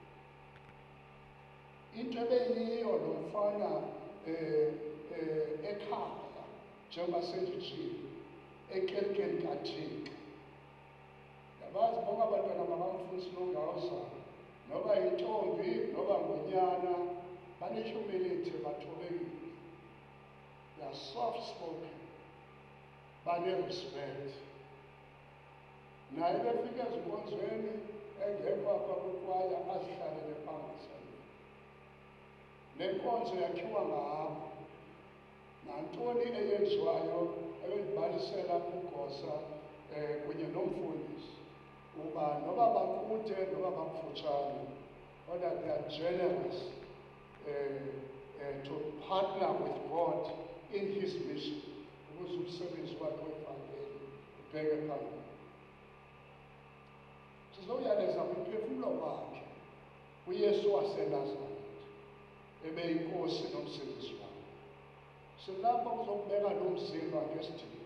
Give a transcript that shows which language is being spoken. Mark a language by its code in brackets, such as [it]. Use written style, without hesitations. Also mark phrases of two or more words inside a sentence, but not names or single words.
[xh] Into ebeyiyo lo mfana ekhaya njengoba senditshilo ekerikeni kaThixo. Yabazi bonke abantwana bakamfundisi Nongauza, noba yintombi noba ngunyana, banehumility, bathobekile. [en] They are soft spoken, bane-respect. [xh] Naye befika ezinkonzweni engekho apha kukwaya azihlalele phambi. Nenkonzo yakhiwa ngabo, nantoni eyenziwayo ebendibalisela kugosa kunye nomfundisi uba noba bakude noba bakufutshane, kodwa [en] they are generous to partner with God in his mission [xh] ukuze umsebenzi wakhe wevangeli ubheke phambili. Sizowuyaleza kwimphefumlo wakhe uYesu waseNazaretha ebeyinkosi nomsindisi wakhe. Silapha kuzokubeka lo mzimba ngesidima.